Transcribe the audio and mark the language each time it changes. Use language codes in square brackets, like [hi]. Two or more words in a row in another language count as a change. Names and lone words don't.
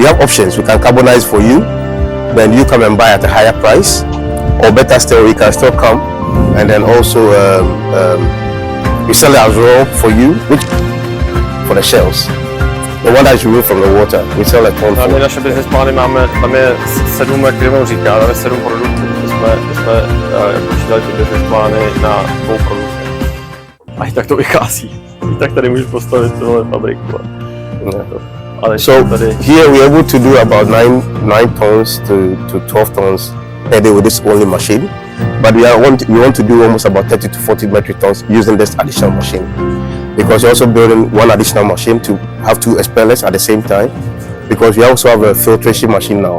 [en] We can carbonize for you, then you come and buy at a higher price, or better still, we can still come and then also we sell it as raw for you, which for the shells. The one that is removed from the water, we sell a ton [cs] No, my [en] for. [cs] naše business plány máme, tam je 7, jak Rhema říká, tam je 7 produktů. My jsme počítali ty business plány na 2 produktech. A i tak to vychází. I tak tady můžu postavit tohle fabriku. Ale [en] So [cs] tady... [en] here we're able to do about 9 tons to 12 tons per day with this only machine. But we want to do almost about 30 to 40 metric tons using this additional machine. Because we're also building one additional machine to have 2 expellers at the same time. Because we also have a filtration machine now.